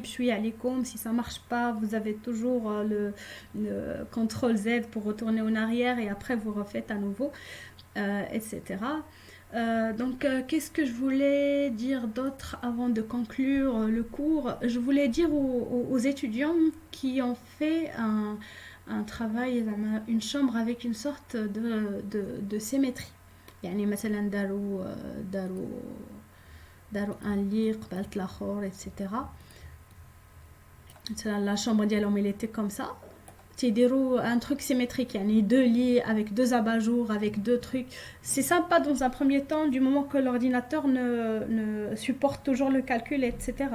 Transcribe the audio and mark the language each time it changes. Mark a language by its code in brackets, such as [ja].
[fr] Puis comme si ça marche pas, vous avez toujours le CTRL Z pour retourner en arrière et après vous refaites à nouveau, etc. Donc, qu'est-ce que je voulais dire d'autre avant de conclure le cours? Je voulais dire aux étudiants qui ont fait un travail, une chambre avec une sorte de symétrie. [ar] يعني مثلا داروا [fr] un lit [ar] قبالة الآخر, etc. [fr] La chambre [ar] ديالهم [fr] elle était comme ça. [ar] تيديروا [fr] un truc symétrique, يعني deux lits avec deux abat-jours, avec deux trucs. C'est sympa dans un premier temps, du moment que l'ordinateur ne supporte toujours le calcul, etc.